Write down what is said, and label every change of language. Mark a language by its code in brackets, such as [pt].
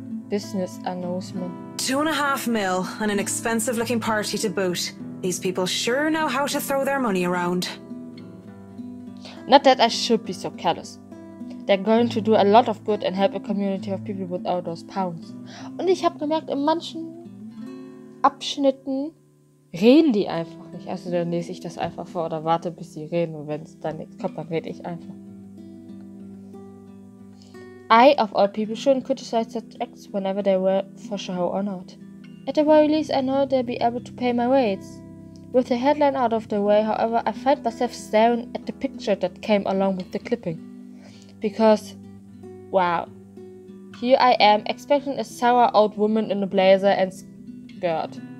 [en] business announcement. 2.5 mil and an expensive-looking party to boot. These people sure know how to throw their money around. Not that I should be so careless. They're going to do a lot of good and help a community of people without those pounds. [de] Und ich habe gemerkt, in manchen Abschnitten reden die einfach nicht. Also dann lese ich das einfach vor oder warte, bis sie reden. Und wenn es dann nichts kommt, dann rede ich einfach. [en] I, of all people, shouldn't criticize such acts whenever they were for show or not. At the very least, I know they'll be able to pay my rates. With the headline out of the way, however, I find myself staring at the picture that came along with the clipping. Because, wow, here I am expecting a sour old woman in a blazer and skirt.